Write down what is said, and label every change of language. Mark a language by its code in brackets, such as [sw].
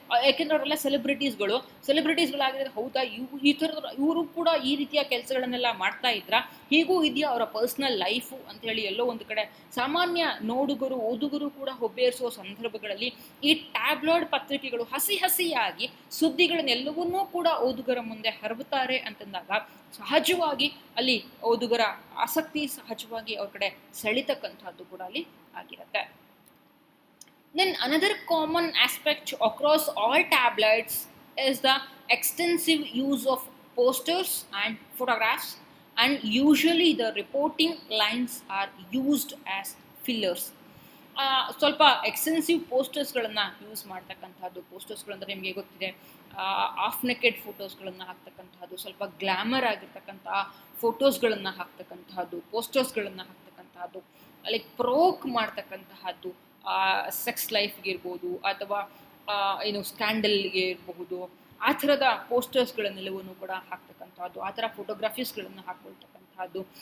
[kn] ಯಾಕೆಂದ್ರೆ ಅವರೆಲ್ಲ ಸೆಲೆಬ್ರಿಟೀಸ್ಗಳಾಗಿರೋದು ಹೌದಾ, ಈ ಥರದ ಇವರು ಕೂಡ ಈ ರೀತಿಯ ಕೆಲಸಗಳನ್ನೆಲ್ಲ ಮಾಡ್ತಾ ಇದ್ರ, ಹೀಗೂ ಇದೆಯಾ ಅವರ ಪರ್ಸ್ನಲ್ ಲೈಫು ಅಂತ ಹೇಳಿ ಎಲ್ಲೋ ಒಂದು ಕಡೆ ಸಾಮಾನ್ಯ ನೋಡುಗರು, ಓದುಗರು ಕೂಡ ಹೊಬ್ಬೇರಿಸುವ ಸಂದರ್ಭಗಳಲ್ಲಿ ಈ ಟ್ಯಾಬ್ಲಾಯ್ಡ್ ಪತ್ರಿಕೆಗಳು ಹಸಿಯಾಗಿ ಸುದ್ದಿಗಳನ್ನೆಲ್ಲವನ್ನೂ ಕೂಡ ಓದುಗರ ಮುಂದೆ ಹರಬುತ್ತಾರೆ ಅಂತಂದಾಗ ಸಹಜವಾಗಿ ಅಲ್ಲಿ ಓದುಗರ ಆಸಕ್ತಿ ಸಹಜವಾಗಿ ಅವ್ರ ಕಡೆ ಸೆಳಿತಕ್ಕಂಥದ್ದು ಕೂಡ ಅಲ್ಲಿ ಆಗಿರುತ್ತೆ. [en] Then another common aspect across all tabloids is the extensive use of posters and photographs, and usually the reporting lines are used as fillers. [kn] ಸ್ವಲ್ಪ ಎಕ್ಸ್ಟೆನ್ಸಿವ್ ಪೋಸ್ಟರ್ಸ್ಗಳನ್ನು ಯೂಸ್ ಮಾಡ್ತಕ್ಕಂಥದ್ದು. ಪೋಸ್ಟರ್ಸ್ಗಳಂದರೆ ನಿಮಗೆ ಗೊತ್ತಿದೆ, ಆಫ್ ನೆಕೆಡ್ ಫೋಟೋಸ್ಗಳನ್ನು ಹಾಕ್ತಕ್ಕಂಥದ್ದು, ಸ್ವಲ್ಪ ಗ್ಲಾಮರ್ ಆಗಿರ್ತಕ್ಕಂತಹ ಫೋಟೋಸ್ಗಳನ್ನು ಹಾಕ್ತಕ್ಕಂತಹದ್ದು, ಪೋಸ್ಟರ್ಸ್ಗಳನ್ನು ಹಾಕ್ತಕ್ಕಂತಹದ್ದು, ಲೈಕ್ ಪ್ರೋಕ್ ಮಾಡ್ತಕ್ಕಂತಹದ್ದು, ಸೆಕ್ಸ್ ಲೈಫ್ಗೆ ಇರ್ಬೋದು ಅಥವಾ ಏನು ಸ್ಕ್ಯಾಂಡಲ್ಗೆ ಇರಬಹುದು, ಆ ಥರದ ಪೋಸ್ಟರ್ಸ್ಗಳನ್ನೆಲ್ಲವನ್ನೂ ಕೂಡ ಹಾಕ್ತಕ್ಕಂಥದ್ದು, ಆ ಥರ ಫೋಟೋಗ್ರಫೀಸ್ಗಳನ್ನು ಹಾಕ್ಕೊಳ್ತಕ್ಕಂತಹದ್ದು.